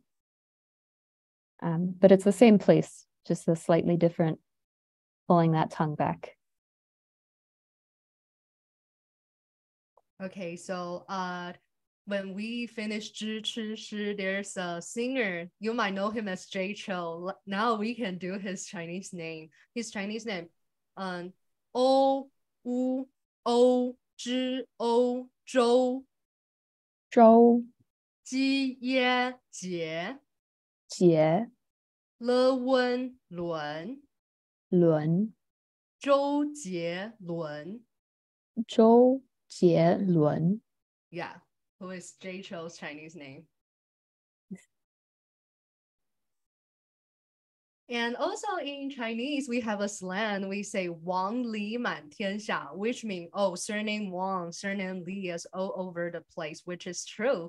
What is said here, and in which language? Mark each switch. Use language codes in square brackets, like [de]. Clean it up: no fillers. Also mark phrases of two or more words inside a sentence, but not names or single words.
[en] But it's the same place, just a slightly different, pulling that tongue back. Okay, so when we finish zhi, chi, shi, there's a singer. You might know him as Jay Chou. Now we can do his Chinese name. His Chinese name, [zh] O U O zhi O zhou. 周 Ji ye jie 杰 le wen luan 伦周杰伦. 周杰伦 [en] Yeah, who is Jay Chou's Chinese name. And also in Chinese, we have a slang. We say [zh] 王李满天下, [en] which means, oh, surname Wang, surname Li is all over the place, which is true.